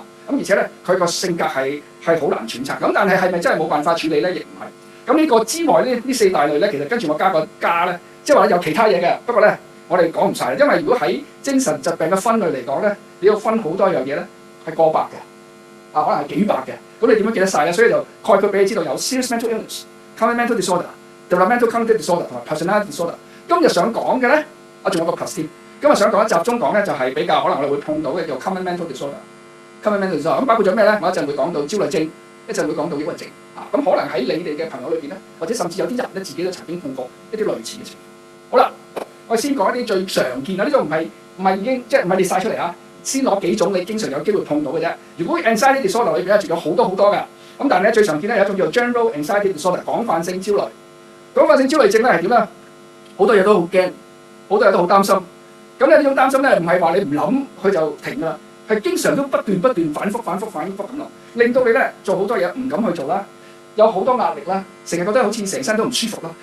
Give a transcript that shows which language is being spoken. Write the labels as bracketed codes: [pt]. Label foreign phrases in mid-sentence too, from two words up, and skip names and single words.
[yue] 咁而且咧，佢個性格係好難揣測。咁但係係咪真係冇辦法處理咧？亦唔係。咁呢個之外呢四大類咧，其實跟住我加個加咧，即係話有其他嘢嘅。不過咧，我哋講唔晒，因為如果喺精神疾病嘅分類嚟講咧，你要分好多樣嘢咧，係過百嘅，可能係幾百嘅。咁你點樣記得晒咧？所以就概括俾你知道有 [en] serious mental illness、 common mental disorder、 developmental cognitive disorder [yue] 同埋 [en] personality disorder。 [yue] 今日想講嘅咧，仲有個 plus 添。今日想講集中講咧，就係比較可能我哋會碰到嘅叫 [en] common mental disorder。 common mental disorder [yue] 咁包括咗咩咧？我一陣會講到焦慮症，一陣會講到抑鬱症。咁可能喺你哋嘅朋友裏邊咧，或者甚至有啲人咧自己都曾經碰過一啲類似嘅情況。好啦，我先講一啲最常見啊，呢個唔係已經即係唔係列晒出嚟啊，先攞幾種你經常有機會碰到嘅啫。如果 [en] anxiety disorder [yue] 裏邊咧，仲有好多㗎。咁但係咧最常見咧有一種叫做 [en] general anxiety disorder [yue] 廣泛性焦慮。廣泛性焦慮症咧係點咧？好多嘢都好驚，好多嘢都好擔心。咁咧呢種擔心咧唔係話你唔諗佢就停㗎啦，係經常都不斷反覆咁諗，令到你咧做好多嘢唔敢去做啦。有好多壓力啦，成日覺得好似成身都唔舒服啦。